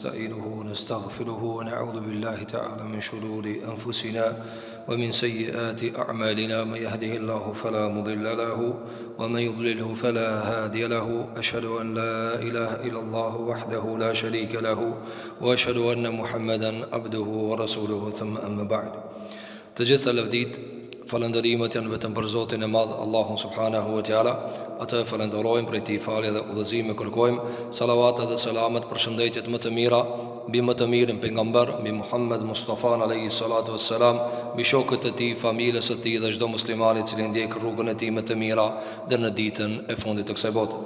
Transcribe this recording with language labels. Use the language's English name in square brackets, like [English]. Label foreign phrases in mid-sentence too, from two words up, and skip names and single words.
[Arabic] ونستعينه ونستغفره ونعوذ بالله تعالى من شرور أنفسنا ومن سيئات أعمالنا. من يهده الله فلا مضل له ومن يضلله فلا هادي له. أشهد أن لا إله إلا الله وحده لا شريك له وأشهد أن محمدا عبده ورسوله. ثم أما بعد. [Albanian] Të gjitha lavdit, falëndërimet janë vetëm për Zotin e Madh, Allahun [Arabic] سبحانه وتعالى. [Albanian] Atë falenderojmë, prej tij falje dhe udhëzime kërkojmë. Salavat dhe selamet për shëndetjet më të mira mbi më të mirin pejgamber, mbi Muhammed Mustafa [Arabic] عليه الصلاة والسلام, [Albanian] mbi shokët e tij, familjes së tij dhe çdo musliman i cili ndjek rrugën e tij më të mira deri në ditën e fundit të kësaj bote.